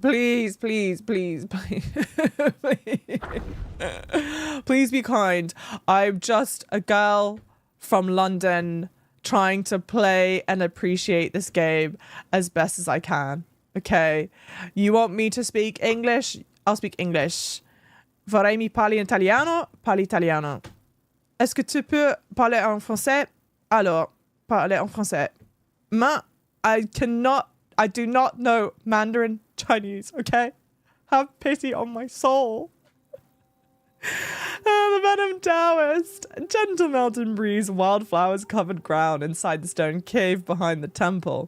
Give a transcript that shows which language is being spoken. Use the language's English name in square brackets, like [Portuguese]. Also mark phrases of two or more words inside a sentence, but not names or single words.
[English] Please. Please be kind. I'm just a girl from London trying to play and appreciate this game as best as I can. Okay? You want me to speak English? I'll speak English. [Italian] Vorrei mi parli italiano? Parli italiano. [French] Est-ce que tu peux parler en français? Alors, parler en français. [English] I do not know Mandarin Chinese, okay? Have pity on my soul. The Venom Taoist. Gentle mountain breeze, wildflowers covered ground inside the stone cave behind the temple.